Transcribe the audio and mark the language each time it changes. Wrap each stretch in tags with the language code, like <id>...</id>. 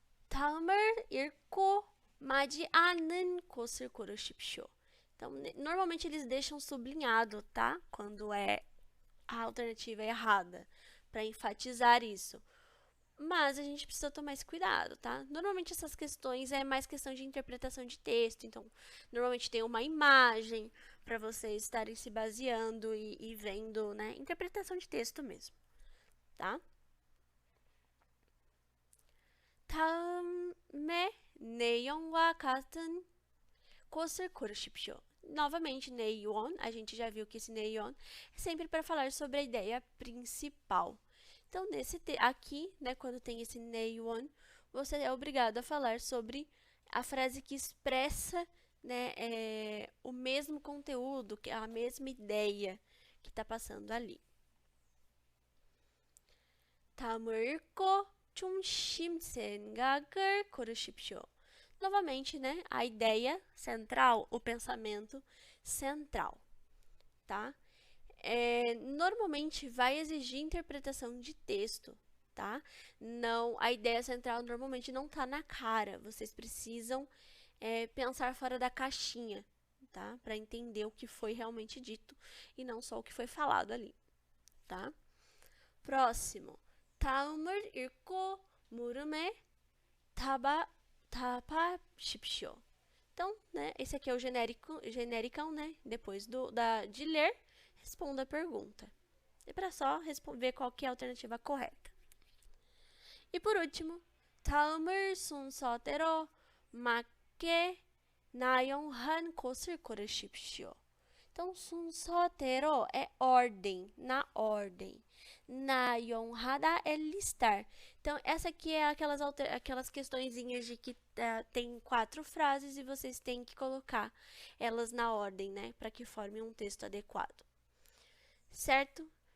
<ko>다음을 읽고 맞지 않는 곳을 고르십시오.</ko> <pt>Então, normalmente eles deixam sublinhado, tá? Quando a alternativa é errada, para enfatizar isso. Mas a gente precisa tomar esse cuidado, tá? Normalmente essas questões é mais questão de interpretação de texto, então normalmente tem uma imagem para vocês estarem se baseando e vendo, né? Interpretação de texto mesmo, tá?</pt> <ko>다음에 내용과 같은 곳을 고르십시오.</ko> <pt>Novamente, 내용, a gente já viu que esse 내용 é sempre para falar sobre a ideia principal. Então, aqui, né, quando tem esse 내용, você é obrigado a falar sobre a frase que expressa, né, o mesmo conteúdo, que é a mesma ideia que está passando ali.</pt> <ko>다음을 읽고 중심 생각을 고르십시오.</ko> <pt>Novamente, né, a ideia central, o pensamento central, tá? normalmente vai exigir interpretação de texto, tá? Não, a ideia central normalmente não tá na cara. Vocês precisam pensar fora da caixinha, tá? Para entender o que foi realmente dito e não só o que foi falado ali, tá? próximo.</pt> <ko>다음을 읽고 물음에 답하십시오.</ko> <pt>Então, né, esse aqui é o genericão, né? Depois de ler, responda a pergunta. É para só ver qual que é a alternativa correta. E por último,</pt> <ko>다음을 순서대로 맞게 나열한 곳을 고르십시오.</ko> <pt>Então, 순서대로 é ordem, na ordem. 나열하다 é listar. Então, essa aqui é aquelas questõezinhas de que tem 4 frases e vocês têm que colocar elas na ordem, né? Para que formem um texto adequado. Certo?</pt>